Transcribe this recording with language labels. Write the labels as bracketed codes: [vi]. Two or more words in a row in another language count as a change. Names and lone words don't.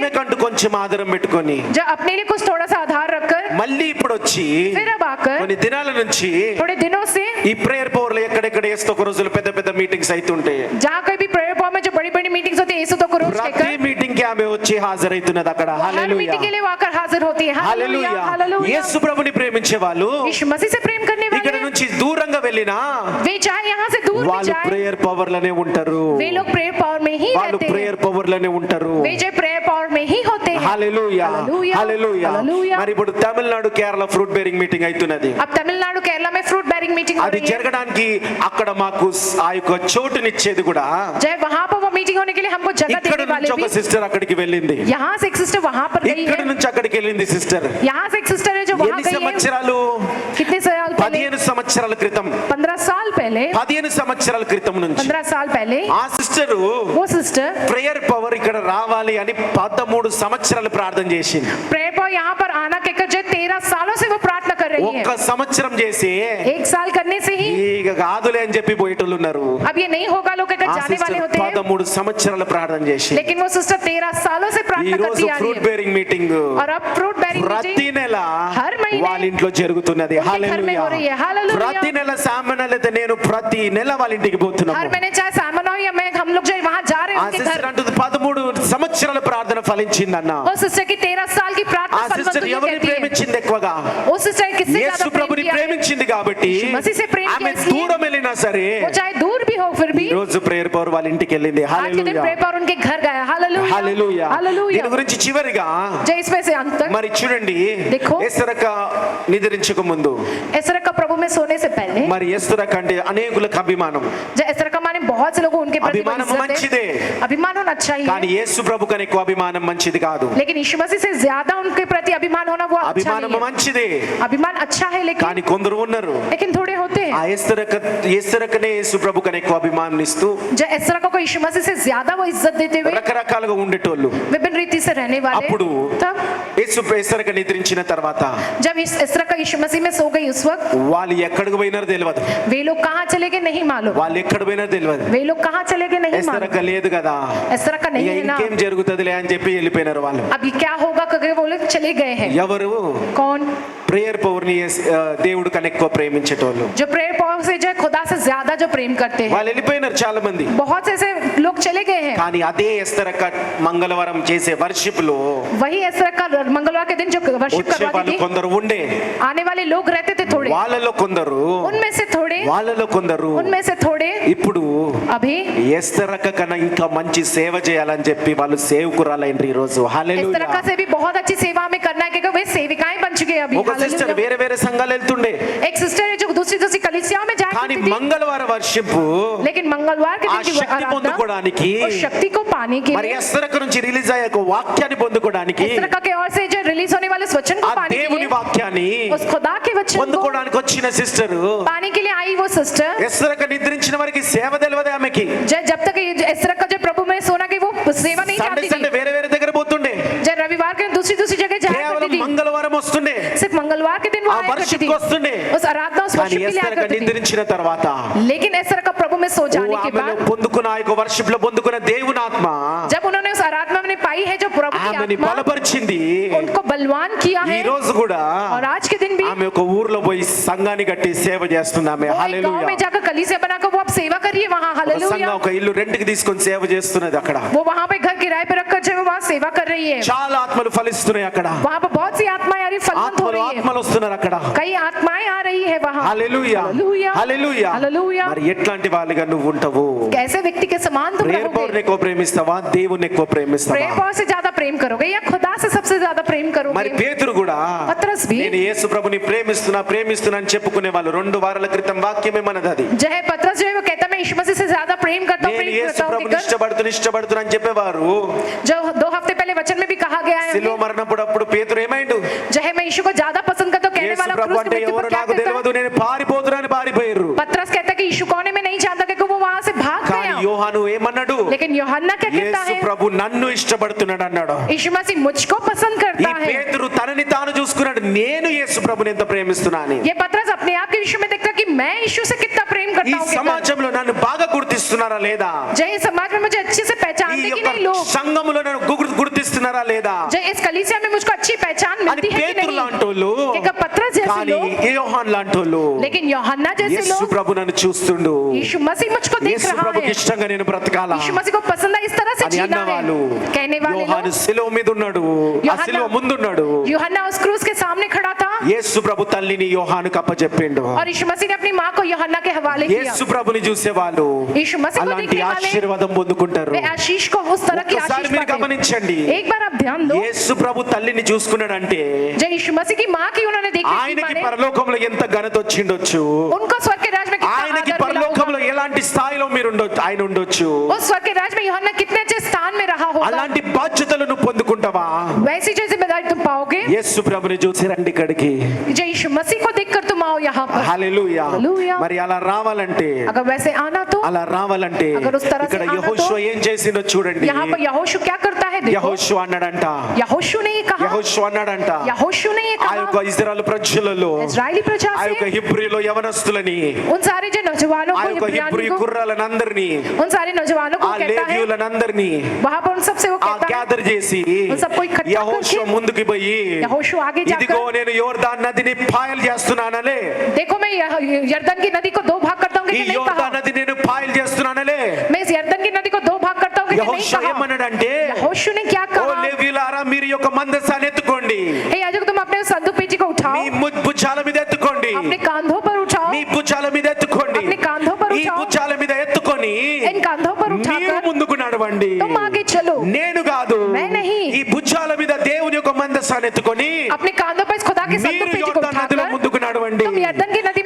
[te] ఈమె కంటూ కొంచెం ఆధారం పెట్టుకొని [hi] जय अपने लिए कुछ थोड़ा सा आधार रखकर [te] మళ్ళీ ఇప్పుడు వచ్చి [hi] फिर अब आकर [te] కొన్ని దినాల నుంచి [hi] थोड़े दिनों से [te] ఈ ప్రేయర్ పవర్ లో ఎక్కడెక్కడ వేస్తూ ఒక రోజులు పెద్ద పెద్ద మీటింగ్స్ అవుతుంటాయి. [hi] जहाँ कहीं भी प्रेयर पावर में जो बड़ी बड़ी मीटिंग्स होती है यीशु तो को रोज [te] ప్రతి [hi] लेकर [te] మీటింగ్ కి ఆమె వచ్చి హాజరైతున్నది అక్కడ. [hi] हर [te] హల్లెలూయా, [hi] मीटिंग के लिए वो आकर हाजिर होती है. हालेलुया [te] హల్లెలూయా. [hi] हालेलुया. [te] యేసు ప్రభుని ప్రేమించే వాళ్ళు [hi] यीशु मसीह से प्रेम करने [te] ఇక్కడ [hi] वाले [te] నుంచి దూరంగా వెళ్ళినా [hi] वे चाहे यहाँ से दूर भी [te] వాళ్ళు [hi] जाए, [te] ప్రేయర్ పవర్ లోనే ఉంటారు, [hi] वे लोग प्रेयर पावर में ही [te] వాళ్ళు [hi] रहते हैं. [te] ప్రేయర్ పవర్ లోనే ఉంటారు. [hi] वे जो प्रेयर पावर में ही होते हैं. [te] హల్లెలూయా, హల్లెలూయా, హల్లెలూయా. హల్లెలూయా. మరి ఇప్పుడు తమిళనాడు కేరళ [en] fruit bearing meeting [te] అవుతున్నది. [hi] अब तमिलनाडु केरला में [en] fruit bearing meeting [hi] हो [te] అది [hi] रही है. [te] జరగడానికి అక్కడ మాకు ఆ యొక్క చోటునిచ్చేది కూడా [hi] जय वहाँ पर वो मीटिंग होने के लिए हमको जगह [te] ఇక్కడ [hi] देने वाले [te] నుంచి ఒక [hi] भी. [te] సిస్టర్ అక్కడికి వెళ్ళింది, [hi] यहाँ से एक सिस्टर वहाँ पर गई [te] ఇక్కడ [hi] है, [te] నుంచి అక్కడికి వెళ్ళింది సిస్టర్. [hi] यहाँ से एक सिस्टर है जो वहाँ [te] ఎన్ని [hi] गई है. [te] సంవత్సరాలు? [hi] कितने साल पहले? [te] 15 సంవత్సరాల క్రితం, [hi] 15 साल पहले. [te] 15 సంవత్సరాల క్రితం నుంచి [hi] 15 साल पहले [te] ఆ సిస్టర్ [hi] वो सिस्टर [te] ప్రేయర్ పవర్ ఇక్కడ రావాలి అని 13 సంవత్సరాలు ప్రార్థన చేసింది. [hi] प्रेयर पावर यहाँ पर आना कहकर जो 13 सालों से वो प्रार्थना कर रही है. [te] ఒక్క సంవత్సరం చేసి [hi] एक साल करने से ही [te] ఇక కాదులే అని చెప్పి పోయేటోళ్ళు ఉన్నారు. [hi] अब ये नहीं होगा लोग कहकर [te] ఆ [hi] जाने वाले [te] సిస్టర్ [hi] होते हैं. [te] 13 సంవత్సరాలు ప్రార్థన చేసి [hi] लेकिन वो सिस्टर 13 सालों से [te] ఈ [hi] प्रार्थना [te] రోజు [hi] करती आ रही [te] ఫ్రూట్ [hi] है. [en] bearing meeting [hi] और अब [en] fruit bearing [te] ప్రతి [hi] मीटिंग [te] నెల [hi] हर महीने [te] వాళ్ళ ఇంట్లో జరుగుతున్నది. [hi] उनके घर में [te] హల్లెలూయా. [hi] हो रही है. हालेलुया. [te] ప్రతి నెల సామాన్యత నేను ప్రతి నెల వాళ్ళ ఇంటికి పోతున్నాను. [hi] हर महीने चाहे सामन हो या मैं हम लोग जो वहाँ जा रहे [te] ఆ [hi] हैं उनके [te] సిస్టర్ [hi] घर. [te] అంటుంది 13 సంవత్సరాల ప్రార్థన ఫలించిందన్న. [hi] वो सिस्टर की 13 साल की [te] ఆ [hi] प्रार्थना फलवंत [te] సిస్టర్ [hi] हुई [te] ఎవరిని [hi] कहती है. [te] ప్రేమించింది ఎక్కువగా? [hi] वो सिस्टर किससे [te] యేసు [hi] ज्यादा प्रेम [te] ప్రభుని [hi] किया है? [te] ప్రేమించింది కాబట్టి [hi] यीशु मसीह से प्रेम [te] ఆమె [hi] किया इसलिए। [te] దూరం వెళ్ళినా సరే [hi] वो चाहे दूर भी हो फिर भी [te] ఈ రోజు ప్రేయర్ పవర్ వాళ్ళ ఇంటికి వెళ్ళింది. [hi] आज के दिन [te] హల్లెలూయా, [hi] प्रेयर पावर उनके घर गया. हालेलुया [te] హల్లెలూయా. [hi] हालेलुया. [te] దీని గురించి చివరిగా [hi] जय इसमें से अंत तक [te] మరి చూడండి, [hi] देखो। [te] ఎస్తరక నిద్రించక ముందు [hi] एसरा का प्रभु में सोने से पहले [te] మరి ఎస్తరక అంటే అనేకులకు అభిమానం. [hi] जय एसरा का माने बहुत से लोग उनके प्रति [te] అభిమానం [hi] इज्जत [te] మంచిదే, [hi] है. अभिमान होना अच्छा ही [te] కానీ [hi] है, [te] యేసు ప్రభు కన్నా ఎక్కువ అభిమానం మంచిది కాదు. [hi] लेकिन यीशु मसीह से ज्यादा उनके प्रति अभिमान होना वो अच्छा [te] అభిమానం [hi] नहीं है. [te] మంచిదే, [hi] अभिमान अच्छा है [te] కానీ [hi] लेकिन [te] కొందరు ఉన్నారు [hi] थोड़े होते [te] ఆ [hi] हैं. [te] ఎస్తరకనే యేసు ప్రభు కన్నా ఎక్కువ అభిమానం ఇస్తూ [hi] जय एसरा को यीशु मसीह से ज्यादा वो इज्जत देते हुए [te] రకరకాలుగా ఉండేటోళ్ళు. [hi] विभिन्न रीति से रहने वाले. [te] అప్పుడు [hi] तब [te] ఎస్తరక నిద్రించిన తర్వాత [hi] जब इस एसरा का यीशु मसीह में सो गई उस वक्त [te] వాళ్ళు ఎక్కడికి పోయినారో తెలియదు, [hi] वे लोग कहाँ चले गए नहीं मालूम. [te] వాళ్ళు ఎక్కడ పోయినారో తెలియదు. [hi] वे लोग कहाँ चले गए नहीं मालूम. [te] ఎస్తరక లేదు కదా, [hi] एसरा का [te] ఇక [hi] नहीं है ना. [te] ఇంకేం జరుగుతుందిలే అని చెప్పి వెళ్ళిపోయినారు వాళ్ళు. [hi] अभी क्या होगा क्योंकि वो लोग चले गए हैं. [te] ఎవరు? [hi] कौन? [te] ప్రేయర్ పవర్ ని దేవుడు కన్నా ఎక్కువ ప్రేమించేటోళ్ళు [hi] जो प्रेयर पावर से जो खुदा से ज्यादा जो प्रेम करते हैं. [te] వాళ్ళు వెళ్ళిపోయినారు చాలా మంది. [hi] बहुत से ऐसे लोग चले गए हैं. [te] కానీ అదే ఎస్తరక మంగళవారం చేసే వర్షిప్ లో [hi] वही एसरा का मंगलवार के दिन जो वर्शिप [te] వచ్చే [hi] करवाती [te] వాళ్ళు [hi] थी, [te] కొందరు ఉండే, [hi] आने वाले लोग रहते थे थोड़े, [te] వాళ్ళలో కొందరు [hi] उनमें से थोड़े, [te] వాళ్ళలో కొందరు [hi] उनमें से थोड़े [te] ఇప్పుడు [hi] अभी [te] ఎస్తరక కన్నా ఇంకా మంచి సేవ చేయాలని చెప్పి వాళ్ళు సేవకురాలైండ్రు ఈ రోజు. [hi] इस [te] హల్లెలూయా. [hi] तरह का से भी बहुत अच्छी सेवा में करना है क्योंकि वे सेविकाएं बन चुके हैं अभी. [te] ఒక సిస్టర్ [hi] हालेलुया. [te] వేరే వేరే సంఘాలు వెళ్తుండే, [hi] एक सिस्टर है जो दूसरी दूसरी कलीसियाओं में जाया [te] కానీ [hi] करती थी, [te] మంగళవారం వర్షిప్ [hi] लेकिन मंगलवार के [te] ఆ [hi] दिन की [te] శక్తి [hi] आराधना [te] పొందుకోవడానికి [hi] और शक्ति को पाने के [te] మరి [hi] लिए [te] ఎస్తరక నుంచి రిలీజ్ అయ్యే ఒక వాక్యాన్ని పొందుకోవడానికి [hi] इस तरह के और से जो रिलीज होने वाले वचन को [te] ఆ [hi] पाने के [te] దేవుని [hi] लिए [te] వాక్యాన్ని [hi] उस खुदा के वचन को [te] పొందుకోవడానికి వచ్చిన సిస్టర్ [hi] पाने के लिए आई वो सिस्टर. [te] ఎస్తరక నిద్రించిన వారికి సేవ తెలియదు ఆమెకి. [hi] जब तक इस तरह का जो प्रभु में सोना की वो सेवा नहीं [te] సండే [hi] चाहती [te] సండే [hi] थी. [te] వేరే వేరే దగ్గర పోతుండే, [hi] जब रविवार के दूसरी दूसरी जगह जाया [te] కేవలం [hi] करती थी, [te] మంగళవారం వస్తుండే, [hi] सिर्फ मंगलवार के दिन वो [te] ఆ [hi] आया करती [te] వర్షిప్ [hi] थी, [te] వస్తుండే. [hi] उस आराधना उस [te] కానీ [hi] वर्शिप के लिए आया [te] ఎస్తరక [hi] करती थी. [te] నిద్రించిన తర్వాత [hi] लेकिन इस तरह का प्रभु में सो जाने के [te] ఆమెలో [hi] बाद [te] పొందుకున్న ఆ యొక్క వర్షిప్ లో పొందుకున్న దేవుని ఆత్మ [hi] जब उन्होंने उस आत्मा मैंने पाई है जो प्रभु की [te] ఆమెని [hi] आत्मा [te] బలపరిచింది. [hi] उनको बलवान किया [te] ఈ [hi] है। [te] రోజు కూడా [hi] और आज के दिन भी [te] ఆమె ఒక ఊర్లో పోయి సంఘాన్ని కట్టి సేవ చేస్తుంది ఆమె. [hi] वो एक गांव [te] హల్లెలూయా. [hi] में जाकर कलीसिया बनाकर वो अब सेवा कर रही है वहाँ। [te] ఒక [hi] हालेलुया। [te] సంఘం ఒక ఇల్లు రెంట్కి తీసుకొని సేవ చేస్తున్నది అక్కడ. [hi] वो वहाँ पे घर किराए पे रखकर जो है वो वहाँ सेवा कर रही है। [te] చాలా ఆత్మలు ఫలిస్తున్నాయి అక్కడ. [hi] वहाँ पर बहुत सी आत्माएं आ रही, फलवंत हो रही है। [te] ఆత్మలు వస్తున్నారు అక్కడ. [hi] कई आत्माएं आ रही है वहाँ। [te] హల్లెలూయా. [hi] हालेलुया। [te] హల్లెలూయా. [hi] हालेलुया। [te] మరి ఎట్లాంటి వాళ్ళుగా నువ్వు ఉంటావు? [hi] कैसे व्यक्ति के समान तुम [te] ప్రేయర్ పవర్ [hi] रहोगे? [te] ఎక్కువ ప్రేమిస్తావా, దేవుని ఎక్కువ [hi] प्रेयर [te] ప్రేమిస్తావా? [hi] पावर से ज्यादा प्रेम करोगे या खुदा से सबसे ज्यादा प्रेम [te] మరి [hi] करोगे? [te] పేతురు కూడా [hi] పత్రస్ भी [te] నేను యేసు ప్రభుని ప్రేమిస్తున్నా అని చెప్పుకునే వాళ్ళు 2 వారాల క్రితం వాక్యమే మనది అది. [hi] जो है पतरस जो है वो कहता मैं यीशु मसीह से ज्यादा प्रेम करता [te] నేను [hi] हूँ [te] యేసు ప్రభుని ఇష్టపడుతున్నా అని చెప్పేవారు. [hi] जो 2 हफ्ते पहले वचन में भी कहा गया है [te] సిలువ మరణప్పుడు అప్పుడు పేతురు ఏమైండు? [hi] जो है मैं यीशु को ज्यादा पसंद करता हूँ कहने [te] యేసు [hi] वाला [te] ప్రభు [hi] क्रूस की [te] అంటే [hi] मृत्यु [te] ఎవరో [hi] पर क्या [te] నాకు [hi] कहता है? [te] తెలియదు, నేను పారిపోతున్నాను పారిపోయారు. [hi] पतरस कहता है कि यीशु कौन है मैं नहीं जानता क्योंकि वो वहां से भाग [te] కానీ [hi] गया। [te] యోహాను ఏమన్నాడు? [hi] लेकिन यूहन्ना क्या कहता [te] యేసు [hi] है? [te] ప్రభు నన్ను ఇష్టపడుతున్నాడు అన్నాడు. [hi] यीशु मसीह मुझको पसंद [te] ఈ [hi] करता है। [te] పేతురు తనని తాను చూసుకున్నాడు, నేను యేసు ప్రభుని ఎంత ప్రేమిస్తున్నా అని. [hi] ये पतरस अपने आप के यीशु में देखता है कि मैं यीशु से कितना प्रेम [te] ఈ [hi] करता हूँ। [te] సమాజంలో నన్ను బాగా గుర్తిస్తున్నారా లేదా? [hi] जय इस समाज में मुझे अच्छे से [te] ఈ [hi] पहचानते कि [te] యొక్క [hi] नहीं लोग? [te] సంఘములో నన్ను గుర్తిస్తున్నారా లేదా [hi] जय इस कलीसिया में मुझको अच्छी पहचान [te] అని [hi] मिलती है कि [te] పేతురు [hi] नहीं? [te] లాంటోళ్ళు, [hi] एक पतरस जैसे [te] కానీ [hi] लोग, [te] యోహాన్ లాంటోళ్ళు, [hi] लेकिन यूहन्ना जैसे [te] యేసు [hi] लोग [te] ప్రభు నన్ను చూస్తుండు, [hi] यीशु मसीह मुझको देख [te] యేసు [hi] रहा [te] ప్రభుకి [hi] है। [te] ఇష్టంగా నేను బ్రతకాలా [hi] यीशु मसीह को पसंद है इस तरह से [te] అని [hi] जीना [te] అన్నవాళ్ళు. [hi] है कहने वाले [te] యోహాను [hi] लोग। [te] శిలువ మీద ఉన్నాడు, ఆ యూహన్నా- శిలువ ముందున్నాడు. [hi] यूहन्ना उस क्रूस के सामने खड़ा था [te] యేసు ప్రభు తల్లిని యోహానుకు అప్పచెప్పిండు. [hi] और यीशु मसीह ने अपनी माँ को यूहन्ना के हवाले किया। [te] యేసు ప్రభుని చూసేవాళ్ళు [hi] यीशु मसीह को [te] అలాంటి [hi] देखने वाले [te] ఆశీర్వాదం పొందుకుంటారు. [hi] वे आशीष को उस तरह की [te] ఒక్కసారి [hi] आशीष [te] మీరు [hi] पाते हैं। [te] గమనించండి, [hi] एक बार आप ध्यान दो, [te] యేసు ప్రభు తల్లిని చూసుకున్నాడంటే [hi] जब यीशु मसीह की माँ की उन्होंने देखी थी [te] ఆయనకి [hi] माने, [te] పరలోకంలో ఎంత ఘనత వచ్చిండొచ్చు, [hi] उनको स्वर्ग के राज में कितना [te] ఆయనకి [hi] आदर मिला होगा। [te] పరలోకంలో ఎలాంటి స్థాయిలో మీరు ఆయన ఉండొచ్చు. [hi] उस स्वर्ग के राज में यूहन्ना कितने अच्छे स्थान में रहा होगा। [te] అలాంటి బాధ్యతలను పొందుకుంటావా? [hi] वैसी जो जिम्मेदारी तुम पाओगे, [te] యేసు ప్రభుని చూసి రండి ఇక్కడికి. [hi] जो यीशु मसीह को देखकर तुम आओ यहाँ पर। [te] హల్లెలూయా. హల్లెలూయా. మరి అలా రావాలంటే [hi] अगर वैसे आना तो [te] అలా రావాలంటే [hi] अगर उस तरह [te] ఇక్కడ [hi] से आना [te] యెహోషువ తో ఏం చేసిందో చూడండి. [hi] यहाँ पर यहोशू क्या करता है देखो। [te] యెహోషువ అన్నాడంట, [hi] यहोशू ने ये कहा, [te] యెహోషువ అన్నాడంట, [hi] यहोशू ने ये [te] ఆ [hi] कहा [te] యొక్క ఇశ్రాయేలు ప్రజలలో [hi] इजरायली प्रजा [te] ఆ యొక్క [hi] से [te] హిబ్రీలో యవనస్తులని, [hi] उन सारे जो नौजवानों [te] ఆ [hi] को [te] యొక్క హిబ్రీ [hi] इब्रानियों को [te] కుర్రాలనందరినీ, [hi] उन सारे नौजवानों को [te] ఆ [hi] कहता है [te] లేవీయులనందరినీ [hi] वहां पर उन सब से वो [te] ఆ [hi] कहता है [te] గ్యాదర్ చేసి [hi] उन सबको इकट्ठा [te] యెహోషువ [hi] करके [te] ముందుకు పోయి [hi] यहोशू आगे [te] ఇదిగో [hi] जाकर [te] నేను యోర్దాన్ నదిని పాయలు చేస్తున్నానలే, [hi] देखो मैं यरदन की नदी को 2 भाग करता हूँ [te] ఈ [hi] कि नहीं [te] యోర్దాన్ [hi] कहा। [te] నది నేను పాయలు చేస్తున్నానలే. [hi] मैं इस यरदन की नदी को 2 भाग करता हूँ कि नहीं [te] యెహోషువ [hi] कहा। [te] ఏమన్నాడంటే, [hi] यहोशू ने क्या [te] ఓ [hi] कहा, [te] లేవీయులారా మీరు ఈ యొక్క మందసాన్ని ఎత్తుకోండి, [hi] हे याजक तुम अपने उस संदूक पेटी को उठाओ, [te] మీ భుజాల మీద ఎత్తుకోండి, [hi] अपने कांधों पर उठाओ, [te] మీ భుజాల మీద ఎత్తుకోండి, [hi] अपने कांधों पर [te] ఈ [hi] उठाओ, [te] భుజాల మీద ఎత్తుకొని [hi] इन कांधों पर [te] మీరు [hi] उठाकर [te] ముందుకు నడవండి. [hi] तुम आगे चलो। [te] నేను కాదు, [hi] मैं नहीं। [te] ఈ భుజాల మీద దేవుని యొక్క మందసాన్ని ఎత్తుకొని [hi] अपने कांधों पर इस खुदा के संदूक [te] మీరు [hi] पेटी को [te] యోర్దాన్ నదిలో [hi] उठाकर [te] ముందుకు నడవండి. [hi] तुम यरदन की नदी में